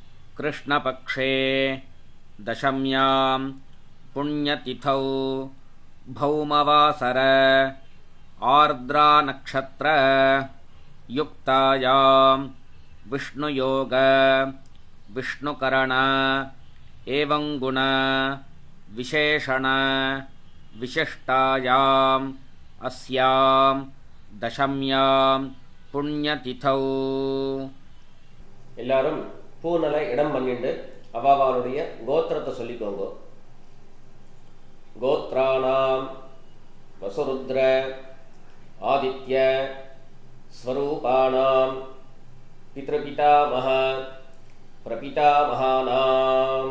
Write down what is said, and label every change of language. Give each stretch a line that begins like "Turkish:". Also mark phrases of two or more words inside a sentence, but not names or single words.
Sanskrit: कृष्णपक्षे दशम्यां पुण्यतिथौ भौमवासर आर्द्रा नक्षत्र युक्तायां विष्णुयोग विष्णुकरण एवं गुण विशेषण विशिष्टायाम् अस्यां दशम्यां पुण्यतिथौ
Tamil: எல்லாரும் பூனலை இடம் பண்ணிட்டு அவாவாளுடைய கோத்திரத்தை சொல்லிக்கோங்க.
Sanskrit: गोत्राणाम् वसुरुद्र आदित्य स्वरूपाणाम् पितृपितामह प्रपितामहानाम्.